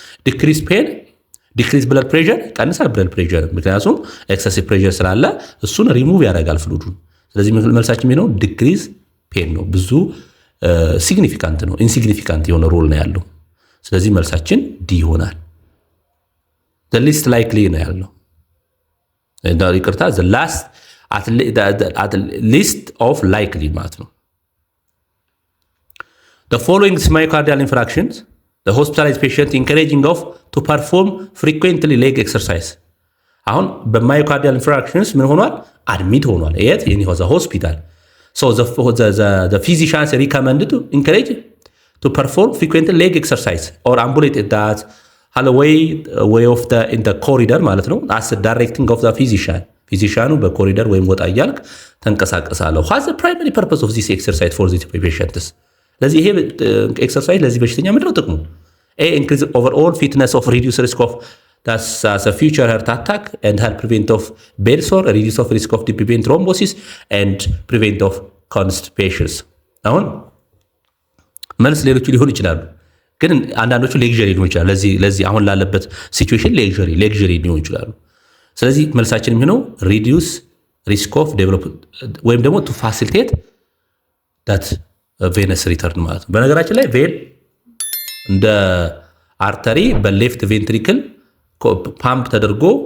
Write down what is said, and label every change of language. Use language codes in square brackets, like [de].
[am] decrease pain decrease blood pressure ቀንሳል blood pressure፣ ምክንያቱም excessive pressure ስላለ እሱን ሪሙቭ ያደርጋል ፍሉዱን። ስለዚህ መልሳችን የሚሆነው decrease pain ነው። ብዙ ሲግኒፊካንት ነው፣ ኢንሲግኒፊካንት የሆነ ሮል ነው ያለው። ስለዚህ መልሳችን ዲ ይሆናል። [en] the least likely [am] ነው ያለው ይቅርታ [en] the last at least of likely [am] ማለት ነው። [en] the following myocardial infarctions the hospitalized patient encouraging of to perform frequently leg exercise። [am] አሁን በማዮካርዲያል ኢንፍራክሽንስ ምን ሆኗል? አድሚት ሆኗል። የት? [en] in the hospital. so the physicians recommended to encourage to perform frequent leg exercise or ambulate that way of in the corridor ማለት ነው as directing of the physician [am] በኮሪደር ወይም ወጣ እያልክ ተንቀሳቀሳለሁ። [en] what's the primary purpose of this exercise for these patients? [am] ለዚህ ይሄ ኤክሰርሳይዝ ለዚህ በሽተኛ ምንድነው ጥቅሙ? [en] A, increase overall fitness of reduce risk of that's a future heart attack and help prevent of bed sore, reduce of risk of deep vein thrombosis and prevent of constipations. [am] አሁን መልስ ሌሎቹ ሊሆኑ ይችላሉ፣ ግን አንዳንዶቹ ሌክዠሪ ሊሆኑ ይችላሉ። ለዚህ አሁን ላለበት ሲቹዌሽን ሌክዠሪ ሊሆኑ ይችላሉ። ስለዚህ መልሳችን የሚሆነው [en] reduce risk of develop [am] ወይም ደግሞ [en] to facilitate that venous return [am] ማለት ነው። በነገራችን ላይ ቬን እንደ አርተሪ በሌፍት ቬንትሪክል ፓምፕ ተደርጎ